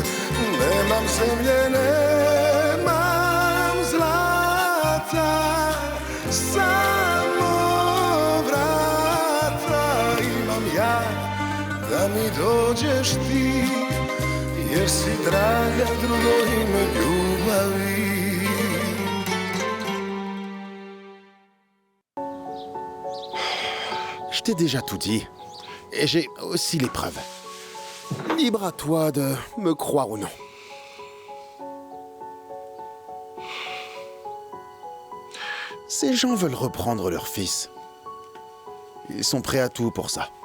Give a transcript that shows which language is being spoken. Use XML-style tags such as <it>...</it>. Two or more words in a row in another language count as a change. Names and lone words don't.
<bs>Nemam zemlje, nemam zlata, samo vrata imam ja, da mi dođeš ti, jer si draga drugo ime ljubavi.</bs> <fr>Je t'ai déjà tout dit, et j'ai aussi les preuves. Libre à toi de me croire ou non. Ces gens veulent reprendre leur fils. Ils sont prêts à tout pour ça.</fr>